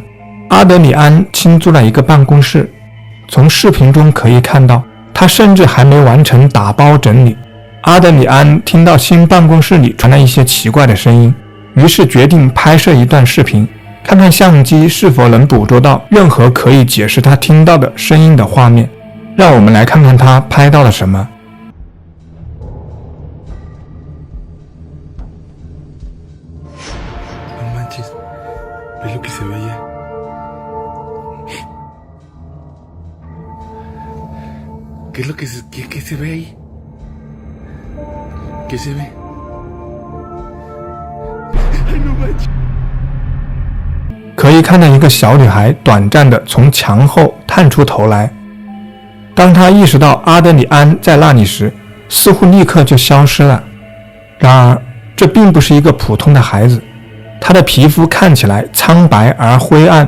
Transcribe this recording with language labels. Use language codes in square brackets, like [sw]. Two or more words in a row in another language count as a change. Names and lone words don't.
[zh] 阿德里安新租了一个办公室，从视频中可以看到，他甚至还没完成打包整理。阿德里安听到新办公室里传来一些奇怪的声音，于是决定拍摄一段视频，看看相机是否能捕捉到任何可以解释他听到的声音的画面。让我们来看看他拍到了什么。 [es] No manches, ¿ves lo que se ve allá? ¿Qué es lo que se ve ahí? ¿Qué se ve? ¡Ay, no manches! [zh] 可以看到一个小女孩短暂地从墙后探出头来。当她意识到阿德里安在那里时，似乎立刻就消失了。然而，这并不是一个普通的孩子，她的皮肤看起来苍白而灰暗。